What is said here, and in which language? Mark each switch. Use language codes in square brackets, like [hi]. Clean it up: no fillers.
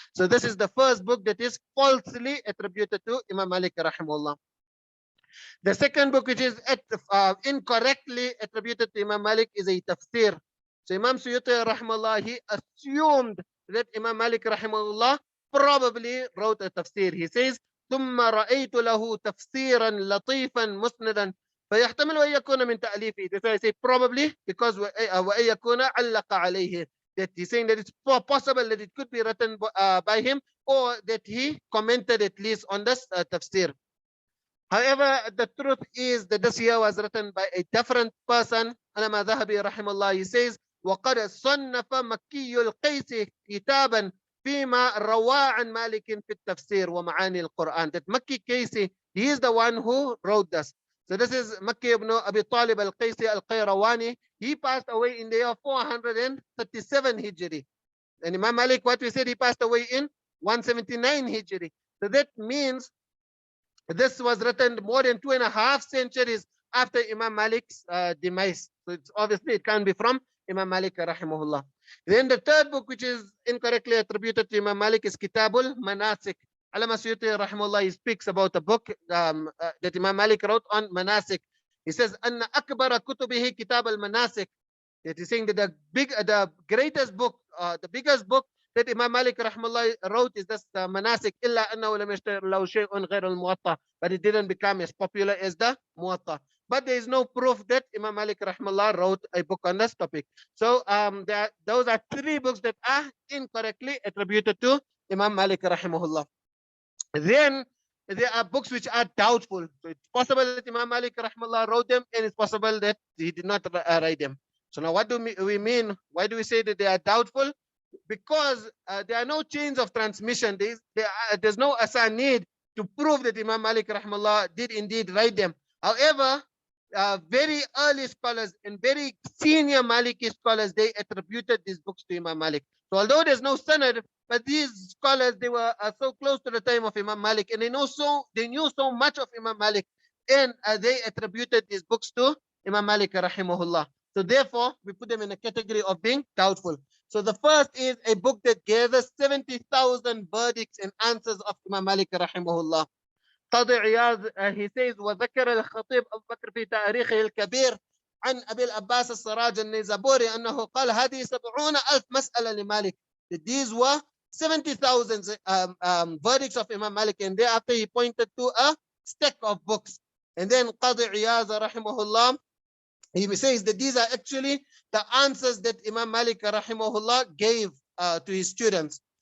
[en] So this is the first book that is falsely attributed to Imam Malik rahimahullah. The second book which is incorrectly attributed to Imam Malik is a tafsir. So Imam Suyuti rahimahullah, he assumed that Imam Malik rahimahullah probably wrote a tafsir. He says, [ar] ثم رأيت له تفسيرا لطيفا مسندا فيحتمل أن يكون من تأليفه. [en] That's why I say probably, because [ar] وأن يكون علق عليه, [en] that he's saying that it's possible that it could be written by him, or that he commented at least on this tafsir. However, the truth is that this here was written by a different person. [ar] Imām Zahabi rahimahullah, [en] he says, [ar] وقد صنف مكي القيس كتابا فيما روى عن مالك في التفسير ومعاني القرآن. [en] That Makki Qaysi, he is the one who wrote this. So this is Makki ibn Abi Talib al-Qaysi al-Qayrawani. He passed away in the year 437 Hijri. And Imam Malik, what we said, he passed away in 179 Hijri. So that means this was written more than 2.5 centuries after Imam Malik's demise. So it's obviously it can't be from Imam Malik rahimahullah. Then the third book which is incorrectly attributed to Imam Malik is Kitabul Manasik. Allama Suyuti rahimahullah, he speaks about a book that Imam Malik wrote on Manasik. He says, [ar] أن أكبر كتبه كتاب المناسك. [en] That he's saying that the greatest book, the biggest book that Imam Malik rahimahullah wrote is this Manasik. [ar] إلا أنه لم يشتهر له شيء غير الموطأ. [en] But it didn't become as popular as the Muwatta. But there is no proof that Imam Malik rahimahullah wrote a book on this topic. So those are 3 books that are incorrectly attributed to Imam Malik rahimahullah. Then there are books which are doubtful. So it's possible that Imam Malik rahimahullah wrote them, and it's possible that he did not write them. So now what do we mean? Why do we say that they are doubtful? Because there are no chains of transmission. There's no asanid to prove that Imam Malik rahimahullah did indeed write them. However, very early scholars and very senior Maliki scholars, they attributed these books to Imam Malik. So although there's no sanad, but these scholars, they were so close to the time of Imam Malik, and they knew so much of Imam Malik, and they attributed these books to Imam Malik rahimahullah. So therefore, we put them in a category of being doubtful. So the first is a book that gathers 70,000 verdicts and answers of Imam Malik rahimahullah. [ar] قاضي عياض, [en] he says, [ar] وذكر الخطيب أبو بكر في تاريخه الكبير عن أبي العباس السراج النيزابوري أنه قال هذه 70,000 مسألة لمالك. [en] These were 70,000 verdicts of Imam Malik, and thereafter he pointed to a stack of books. And then Qadi Iyaz rahimahullah, he says that these are actually the answers that Imam Malik rahimahullah gave to his students.